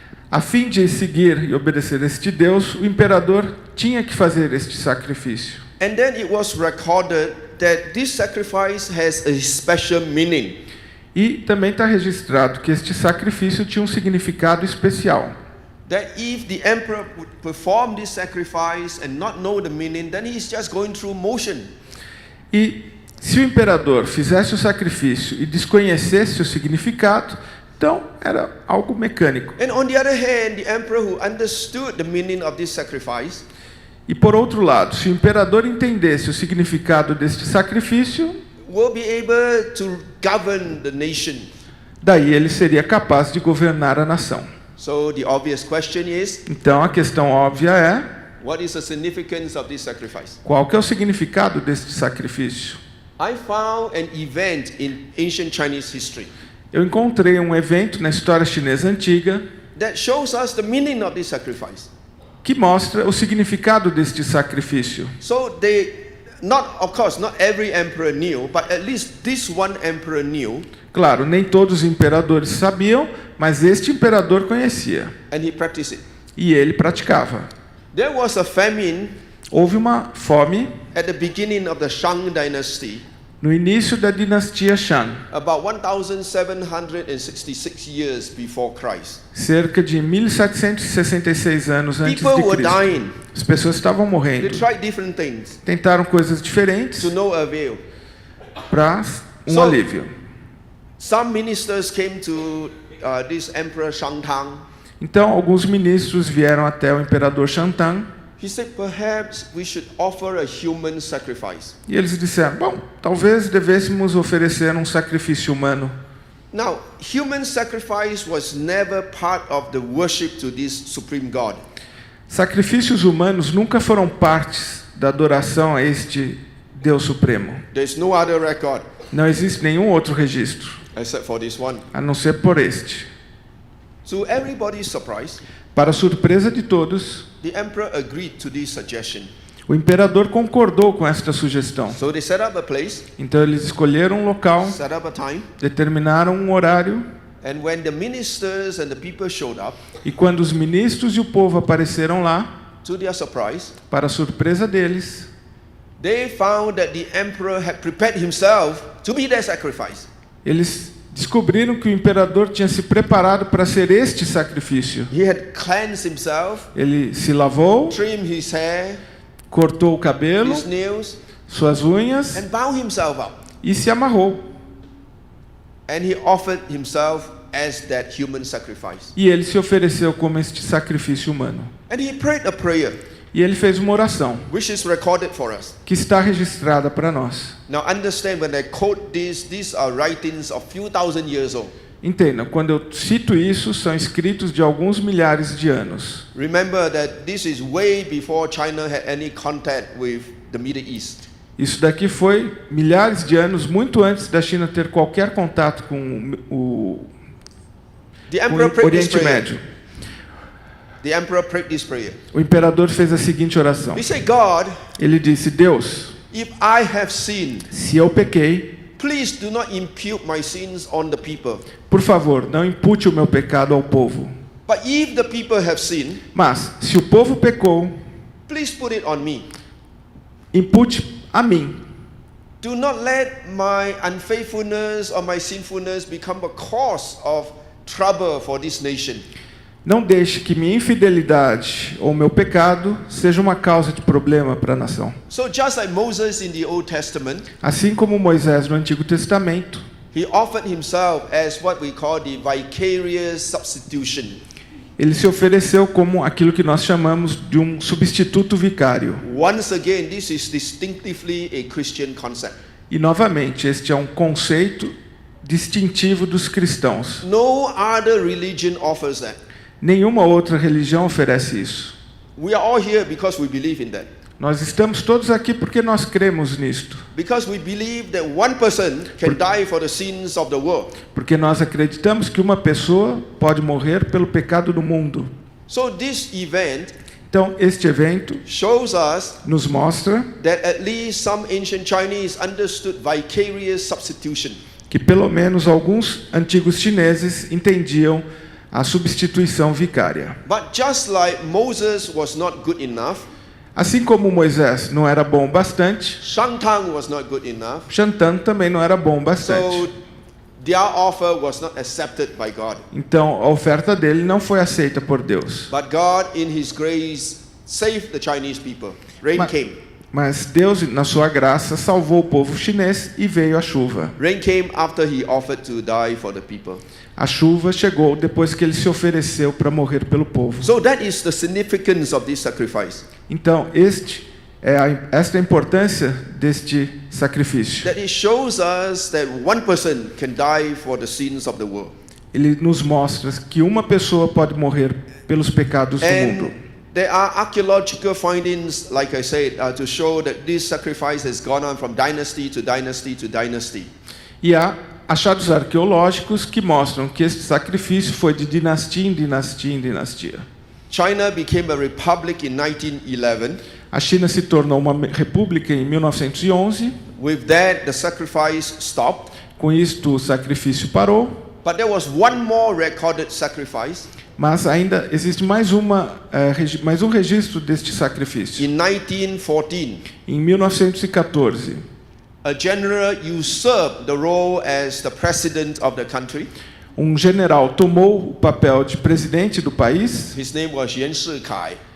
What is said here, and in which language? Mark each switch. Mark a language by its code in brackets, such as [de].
[pt] A fim de seguir e obedecer este Deus, o imperador tinha que fazer este sacrifício. [en] And then it was recorded that this sacrifice has a special meaning. [pt] E também está registrado que este sacrifício tinha um significado especial. [en] That if the emperor would perform this sacrifice and not know the meaning, then he's just going through motion. [pt] E se o imperador fizesse o sacrifício e desconhecesse o significado, então era algo mecânico. [en] And on the other hand, the emperor who understood the meaning of this sacrifice, [pt] E por outro lado, se o imperador entendesse o significado deste sacrifício, [en] will be able to govern the nation. [pt] daí ele seria capaz de governar a nação. [en] So the obvious question is, [pt] Então a questão óbvia é, [en] what is the significance of this sacrifice? [pt] qual que é o significado deste sacrifício? [en] I found an event in ancient Chinese history [pt] Eu encontrei um evento na história chinesa antiga [en] that shows us the meaning of this sacrifice. [pt] que mostra o significado deste sacrifício. [en] So of course, not every emperor knew, but at least this one emperor knew, [pt] Claro, nem todos os imperadores sabiam, mas este imperador conhecia [en] and he practiced it. [pt] e ele praticava. [en] There was a famine [pt] Houve uma fome [en] at the beginning of the Shang dynasty, [pt] no início da dinastia Shang, [en] about 1,766 years before Christ. [pt] cerca de 1766 anos antes [en] People [pt] de [en] were [pt] Cristo. [en] dying. [pt] As pessoas estavam [en] They [pt] morrendo. [en] tried different things [pt] Tentaram coisas diferentes [en] to no avail. [pt] para um [en] So- [pt] alívio. [en] Some ministers came to this emperor Shangtang. [pt] Então, alguns ministros vieram até o imperador Shantang [en] He said, perhaps we should offer a human sacrifice. [pt] e eles disseram: bom, talvez devêssemos oferecer um sacrifício humano. [en] Now, human sacrifice was never part of the worship to this supreme God. [pt] Sacrifícios humanos nunca foram partes da adoração a este Deus Supremo. [en] There's no other record [pt] Não existe nenhum outro registro, [en] except for this one. [pt] a não ser por este. [en] To everybody's surprise, [pt] Para surpresa de todos, [en] the emperor agreed to this suggestion. [pt] o imperador concordou com esta sugestão. [en] So they set up a place, [pt] Então eles escolheram um local, [en] set up a time, [pt] determinaram um horário, [en] and when the ministers and the people showed up, [pt] e quando os ministros e o povo apareceram lá, [en] to their surprise, [pt] para a surpresa deles, [en] they found that the emperor had prepared himself to be their sacrifice. [pt] eles descobriram que o imperador tinha se preparado para ser este sacrifício. [en] He had cleansed himself, [pt] Ele se lavou, [en] trimmed his hair, [pt] cortou o cabelo, [en] his nails, [pt] suas unhas [en] and bound himself up. [pt] e se amarrou. [en] And he offered himself as that human sacrifice. [pt] E ele se ofereceu como este sacrifício humano. [en] And he prayed a prayer, [pt] E ele fez uma oração, [en] which is recorded for us. [pt] que está registrada para nós. [en] Now understand, when I quote this, these are writings of few thousand years old. [pt] Entendam, quando eu cito isso, são escritos de alguns milhares de anos. [en] Remember that this is way before China had any contact with the Middle East. [pt] Isso daqui foi milhares de anos, muito antes da China ter qualquer contato com o [en] The emperor prayed this [pt] Oriente [en] prayer. [pt] Médio. [en] The emperor prayed this prayer. [pt] O imperador fez a seguinte oração. [en] He said, God, [pt] Ele disse: Deus, [en] If I have sinned, [pt] Se eu pequei, [en] please do not impute my sins on the people. [pt] por favor, não impute o meu pecado ao povo. [en] But if the people have sinned, [pt] Mas, se o povo pecou, [en] please put it on me. [pt] impute a mim. [en] Do not let my unfaithfulness or my sinfulness become a cause of trouble for this nation. [pt] Não deixe que minha infidelidade ou meu pecado seja uma causa de problema para a nação. [en] So just like Moses in the Old Testament, [pt] Assim como Moisés no Antigo Testamento, [en] he offered himself as what we call the vicarious substitution. [pt] ele se ofereceu como aquilo que nós chamamos de um substituto vicário. [en] Once again, this is distinctively a Christian concept. [pt] E novamente, este é um conceito distintivo dos cristãos. [en] No other religion offers that. [pt] Nenhuma outra religião oferece isso. [en] We are all here because we believe in that. [pt] Nós estamos todos aqui porque nós cremos nisto. [en] Because we believe that one person can die for the sins of the world. [pt] Porque nós acreditamos que uma pessoa pode morrer pelo pecado do mundo. [en] So this event [pt] Então, este evento [en] shows us [pt] nos mostra [en] that at least some ancient Chinese understood vicarious substitution. [pt] que pelo menos alguns antigos chineses entendiam a substituição vicária. [en] But just like Moses was not good enough, [pt] Assim como Moisés não era bom bastante, [en] Shangtang was not good enough, [pt] Shantan também não era bom bastante. [en] so their offer was not accepted by God. [pt] Então, a oferta dele não foi aceita por Deus. [en] But God, in His grace, saved the Chinese people. Rain [pt] Mas- [en] came. [pt] Mas Deus, na sua graça, salvou o povo chinês e veio a chuva. [en] Rain came after He offered to die for the people. [pt] A chuva chegou depois que ele se ofereceu para morrer pelo povo. [en] So that is the significance of this sacrifice. [pt] Então, esta é a importância deste sacrifício. [en] That it shows us that one person can die for the sins of the world. [pt] Ele nos mostra que uma pessoa pode morrer pelos pecados do mundo. [en] And there are archaeological findings, like I said, to show that this sacrifice has gone on from dynasty to dynasty to dynasty. [pt] E há achados arqueológicos que mostram que este sacrifício foi de dinastia em dinastia em dinastia. [en] China became a republic in 1911. [pt] A China se tornou uma república em 1911. [en] With that, the sacrifice stopped. [pt] Com isto, o sacrifício parou. [en] But there was one more recorded sacrifice [pt] Mas ainda existe mais um registro deste sacrifício. [en] in 1914. [pt] Em 1914, [en] A general usurped the role as the president of the country. [pt] um general tomou o papel de presidente do país. [en] His name was Yuan Shikai.